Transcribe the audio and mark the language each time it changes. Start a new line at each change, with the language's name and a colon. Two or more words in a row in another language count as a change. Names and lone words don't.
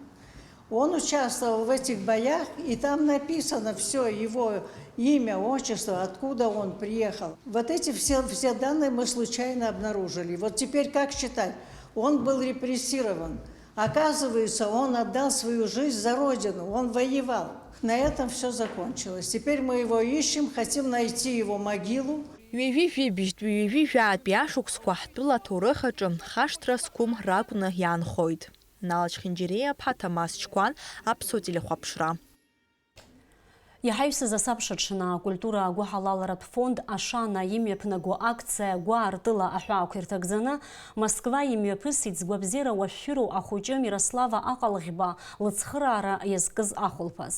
Russian: Он участвовал в этих боях, и там написано все, его имя, отчество, откуда он приехал. Вот эти все данные мы случайно обнаружили. Вот теперь как считать? Он был репрессирован. Оказывается, он отдал свою жизнь за родину, он воевал. На этом все закончилось. Теперь мы его ищем, хотим найти его могилу.
Abkhazian: Ҩажәи-жәибжьтәи ҩажәи-жәаатәи ашықәсқәа ҳтәыла аҭоурых аҿы хашҭра зқәым ракәны иаанхоит. Налач Хинџьиреиа-ԥҳа, Ҭамас Чкәан, Аԥсуа телехәаԥшра. Иҳаҩсыз асабшаҽны акультура агәыҳалаларатә фонд ашана имҩаԥнаго акциа Гәаартыла аҳәаақәа ирҭагӡаны Москва имҩаԥысит згәабзиара уашәшәыроу ахәыҷы Мирослава Аҟалӷьба лыцхыраара иазкыз ахәылԥаз.